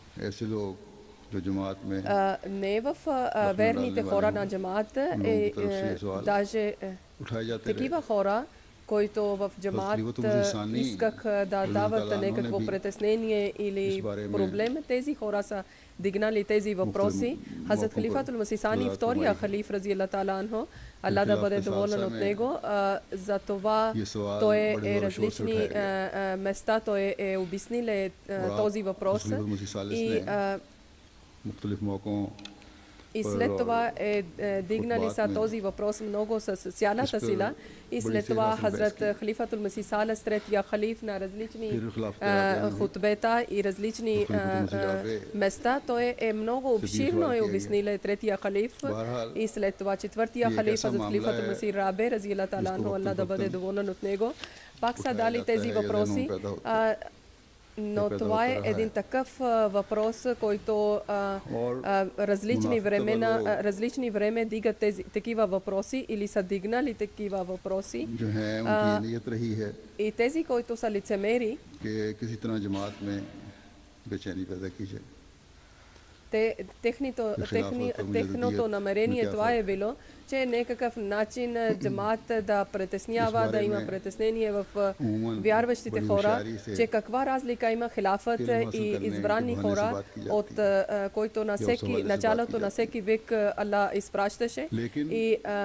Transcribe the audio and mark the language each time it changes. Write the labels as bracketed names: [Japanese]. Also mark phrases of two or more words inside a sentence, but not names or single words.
[Bulgarian] Не в верните хора на джамата, даже такива хора, които в джамат исках да дават някакво притеснение или проблем, тези хора са дигнали тези въпроси. Хазрат Халифатул Масих Сани, втория халиф [Arabic] رضي الله تعالى عنه, [Bulgarian] Аллах да бъде доволен от него, за това той е различни места, той е обяснил този въпрос и след това дигнали са този въпрос много с цялата сила и след това Хазрат Халифатул Масих Салес, третия халиф на различни хутбета и различни места, той е много обширно обяснил третия халиф и след това четвъртия халиф Хазрат Халифатул Масих Рабе [Arabic] رضي الله تعالى عنه, [Bulgarian] Аллах да бъде доволен от него, пак са дали тези въпроси. Но това е един такъв въпрос, който различни време дигат такива въпроси или са дигнали такива въпроси. И тези, които са лицемери, техното намерение това е било, че някакъв начин джамаат да притеснява, да има притеснение в вярващите хора, че каква разлика има хилафът и избрани хора, от който на началото на всеки век Аллах изпращаше и